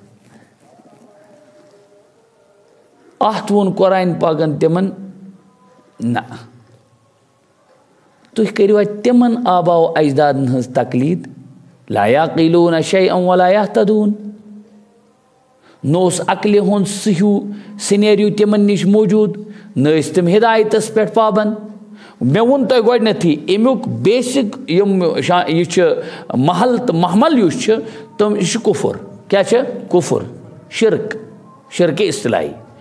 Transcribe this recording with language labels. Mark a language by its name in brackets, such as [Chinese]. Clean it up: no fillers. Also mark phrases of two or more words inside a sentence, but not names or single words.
[Kashmiri] اتھ ووٚن قرآن پاکن تِمن نہ تُہۍ کٔرِو اَتہِ تِمن آبا و اجدادن ہٕنٛز تقلیٖد [Arabic] لا یعقلون شیئا ولا یہتدون [Kashmiri] نہ اوس عقلہِ ہُنٛد سُہ ہیوٗ سِنیریو تِمن نِش موجوٗد نہ ٲسۍ تِم ہدایتس پٮ۪ٹھ پابنٛد مےٚ ووٚن تۄہہِ گۄڈنٮ۪تھٕے امیُک بیسِک یہِ چھُ محل تہٕ محمل یُس چھُ تِم یہِ چھُ کُفُر کیٛاہ چھِ کُفُر شرکہِ اصطلاحی